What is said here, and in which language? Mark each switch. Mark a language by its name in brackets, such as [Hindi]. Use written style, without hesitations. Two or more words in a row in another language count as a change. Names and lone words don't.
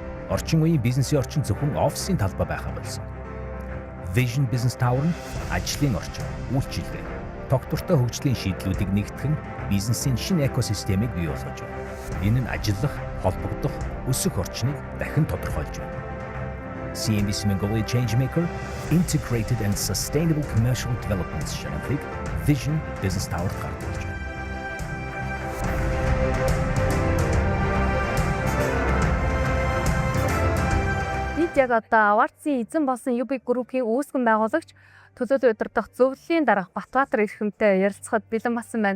[Mongolian] орчин үеийн бизнесийн орчин зөвхөн офисын талбай байхаа болсон. Vision Business Tower нь ажлын орчин, үйлчилгээ, тогтвортой хөгжлийн шийдлүүдийг нэгтгэн бизнесийн шинэ экосистемийг бий болгож байна. Энэ нь ажиллах, холбогдох, өсөх орчныг дахин тодорхойлж байна. CNBC Mongolia Changemaker Integrated and Sustainable Commercial Development шагналыг Vision Business Tower гаргаж байна. Яг одоо Аварцын эзэн болсон UB Group-ийн үүсгэн байгуулагч төлөөлөл удирдах зөвлөлийн дарга Батбаатар эрхэмтэй ярилцахад бэлэн болсон байна.